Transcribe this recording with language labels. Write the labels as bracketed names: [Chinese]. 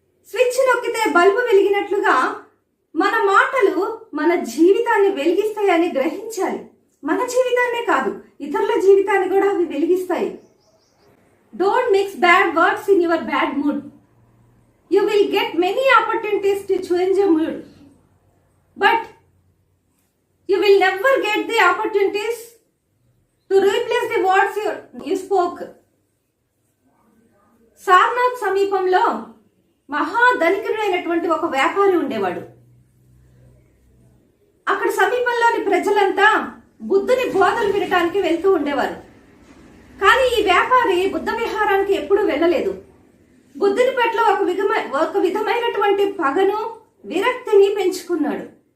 [Telugu] Switch నొక్కితే bulb వెలిగినట్లుగా మన మాటలు మన జీవితాన్ని వెలిగిస్తాయని గ్రహించాలి. మన జీవితాన్నే కాదు, ఇతరుల జీవితాన్ని కూడా అవి వెలిగిస్తాయి. [English] Don't mix bad words in your bad mood. You will get many opportunities to change your mood, but you will never get the opportunities to replace the words you spoke. [Telugu] Sarnath సమీపంలో మహాధనికుడైనటువంటి ఒక వ్యాపారి ఉండేవాడు. అక్కడ సమీపంలోని ప్రజలంతా బుద్ధుని బోధలు వినటానికి వెళ్తూ ఉండేవారు. కానీ ఈ వ్యాపారి బుద్ధ విహారానికి ఎప్పుడూ వెళ్ళలేదు. బుద్ధుని పట్ల ఒక విధమైనటువంటి పగను, విరక్తిని పెంచుకున్నాడు.